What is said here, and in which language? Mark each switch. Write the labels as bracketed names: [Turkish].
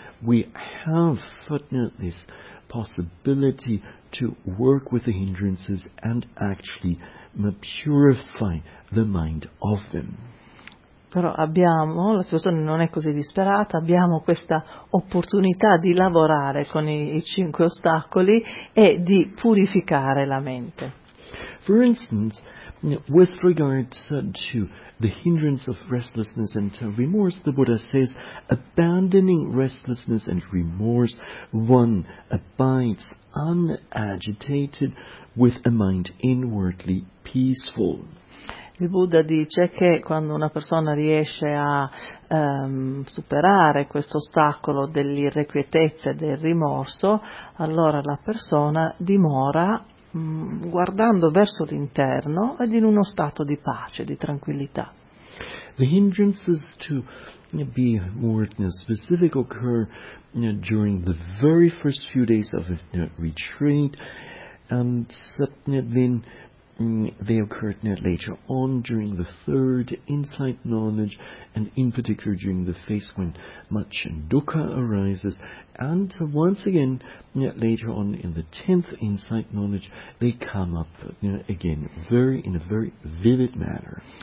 [English] We have this possibility to work with the hindrances and actually purify the mind of them. [Italian] Però abbiamo, la situazione non è così disperata, abbiamo questa opportunità di lavorare con i cinque ostacoli e di purificare la mente. [English] For instance, with regard to the hindrance of restlessness and remorse, the Buddha says, abandoning restlessness and remorse, one abides unagitated with a mind inwardly peaceful. [Italian] Il Buddha dice che quando una persona riesce a superare questo ostacolo dell'irrequietezza e del rimorso, allora la persona dimora guardando verso l'interno ed in uno stato di pace, di tranquillità. [English] The hindrances, to be more specific, occur during the very first few days of a retreat, and then they occurred later on during the third insight knowledge, and in particular during the phase when much dukkha arises, and once again later on in the 10th insight knowledge they come up again in a very vivid manner.